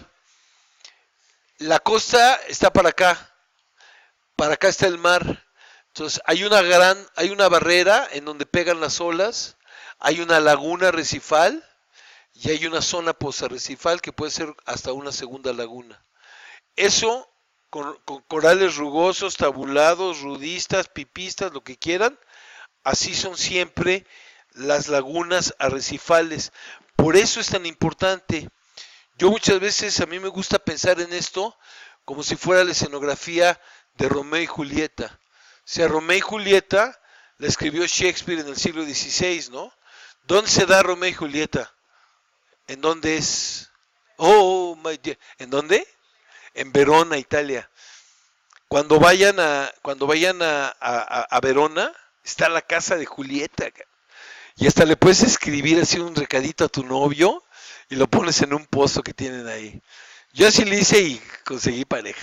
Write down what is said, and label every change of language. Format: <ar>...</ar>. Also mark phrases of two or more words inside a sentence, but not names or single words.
<es>La costa está para acá está el mar. Entonces hay una barrera en donde pegan las olas, hay una laguna arrecifal y hay una zona posarrecifal que puede ser hasta una segunda laguna. Eso con corales rugosos, tabulados, rudistas, pipistas, lo que quieran, así son siempre las lagunas arrecifales. Por eso es tan importante. Yo muchas veces, a mí me gusta pensar en esto como si fuera la escenografía de Romeo y Julieta. O sea, Romeo y Julieta la escribió Shakespeare en el siglo XVI, ¿no? ¿Dónde se da Romeo y Julieta? ¿En dónde es?</es> <en>Oh, my dear.</en> <es>¿En dónde? En Verona, Italia. Cuando vayan a Verona, está la casa de Julieta. Y hasta le puedes escribir así un recadito a tu novio y lo pones en un pozo que tienen ahí. Yo así le hice y conseguí pareja.</es>